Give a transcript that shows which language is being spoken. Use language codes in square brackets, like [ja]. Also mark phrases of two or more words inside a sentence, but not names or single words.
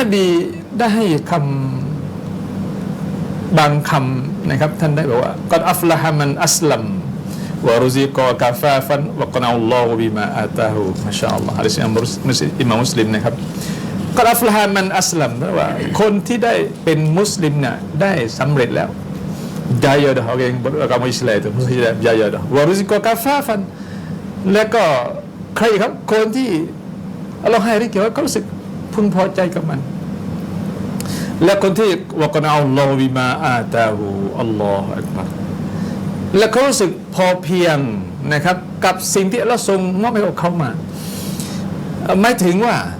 [th] บีได้ให้คำบางคำนะครับท่านได้บอกว่า [ar] قد أفلح من أسلم ورزق كفافا وقنعه الله بما آتا [th] ฮู [ar] ما شاء الله [th] ฮะดิษอิมามมุสลิมนะครับ [ar] قد أفلح من أسلم [th] แปลว่าคนที่ได้เป็นมุ สลิมเนี่ยได้สำเร็จแล้ว [ms] jaya dah orang yang beragama Islam itu jaya dah [ar] ورزق كفافا [th] แล้วก็ใครครับคนที่อัลเลาะห์ให้ริกเขารู้สึกพึงพอใจกับมันและคนที่ [ar] وقنعه الله بما آتاه الله أكبر [th] และเขารู้สึกพอเพียงนะครับกับสิ่งที่อัลเลาะห์ทรงมอบให้เขามาไม่ถึงว่า